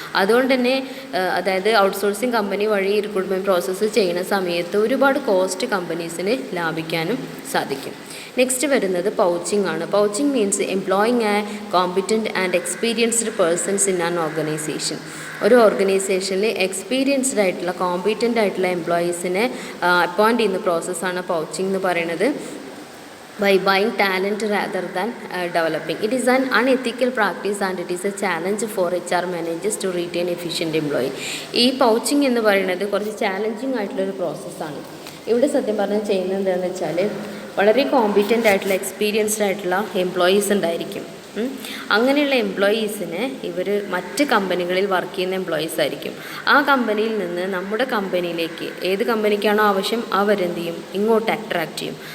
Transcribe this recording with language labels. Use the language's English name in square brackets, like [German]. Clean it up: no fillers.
[Malayalam] അതുകൊണ്ട് തന്നെ അതായത് ഔട്ട്സോഴ്സിംഗ് കമ്പനി വഴി റിക്രൂട്ട്മെൻറ്റ് പ്രോസസ്സ് ചെയ്യുന്ന സമയത്ത് ഒരുപാട് കോസ്റ്റ് കമ്പനീസിന് ലാഭിക്കാനും സാധിക്കും. നെക്സ്റ്റ് വരുന്നത് പൗച്ചിങ് ആണ്. [English] Poaching means employing a competent and experienced persons in an organization. [Malayalam] ഒരു ഓർഗനൈസേഷനിൽ എക്സ്പീരിയൻസ്ഡ് ആയിട്ടുള്ള കോമ്പിറ്റൻ്റ് ആയിട്ടുള്ള എംപ്ലോയീസിനെ അപ്പോയിൻറ്റ് ചെയ്യുന്ന പ്രോസസ്സാണ് പൗച്ചിങ് എന്ന് പറയുന്നത്. [English] by buying talent rather than developing. It is an unethical practice and it is a challenge for HR managers to retain efficient employee. [Malayalam] ഈ pouching എന്ന് പറയുന്നത് കുറച്ച് ചാലഞ്ചിങ് ആയിട്ടുള്ളൊരു പ്രോസസ്സാണ്. ഇവിടെ സത്യം പറഞ്ഞാൽ ചെയ്യുന്നത് എന്താണെന്ന് വെച്ചാൽ വളരെ കോമ്പിറ്റൻ്റ് ആയിട്ടുള്ള എക്സ്പീരിയൻസ്ഡ് ആയിട്ടുള്ള എംപ്ലോയീസ് ഉണ്ടായിരിക്കും. അങ്ങനെയുള്ള എംപ്ലോയീസിനെ ഇവർ മറ്റ് കമ്പനികളിൽ വർക്ക് ചെയ്യുന്ന എംപ്ലോയീസ് ആയിരിക്കും. ആ കമ്പനിയിൽ നിന്ന് നമ്മുടെ കമ്പനിയിലേക്ക് ഏത് കമ്പനിക്കാണോ ആവശ്യം അവരെന്ത് ചെയ്യും, ഇങ്ങോട്ട് അട്രാക്റ്റ് ചെയ്യും.